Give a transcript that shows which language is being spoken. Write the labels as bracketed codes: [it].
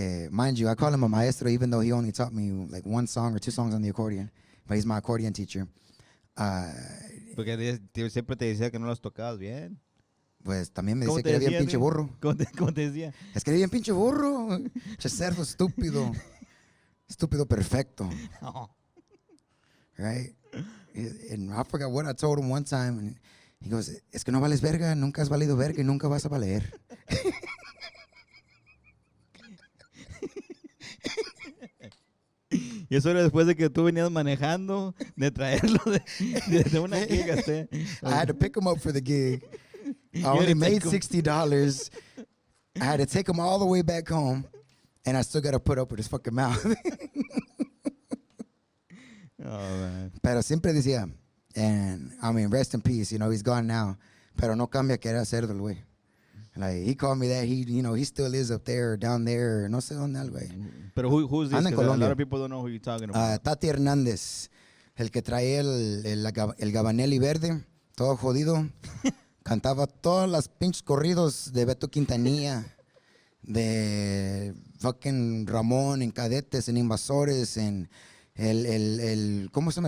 [en] Mind you, I call him a maestro even though he only taught me like 1 song or 2 songs on the accordion. But he's my accordion teacher. [es] Porque siempre te decía que no las tocabas bien. Pues también me decía que era bien pinche burro. ¿Cómo te decía? Es que era bien pinche burro. Che cerdo estúpido. Estúpido perfecto. No. [en] Right? And I forgot what I told him one time. And he goes, [es] es que no vales verga, nunca has valido verga y nunca vas a valer. Y eso era después de que tú venías manejando, de traerlo de una gig. [en] I had to pick him up for the gig. I only made $60. I had to take him all the way back home, and I still got to put up with his fucking mouth. Oh, man. [es] Pero siempre decía, [en] and I mean, rest in peace, you know, he's gone now. [es] Pero no cambia que era cerdo el güey. [en] Like, he called me that. He still is up there or down there. Or [es] no sé dónde, güey. [en] Pero who's this? [es] Anda en [en] 'Cause a lot [es] Colombia. [en] of people don't know who you're talking about. [es] Tati Hernández, el que traía el gabanelli verde, todo jodido. Cantaba todas las pinches corridos de Beto Quintanilla, de fucking Ramón, en Cadetes, en Invasores, en el ¿cómo se llama?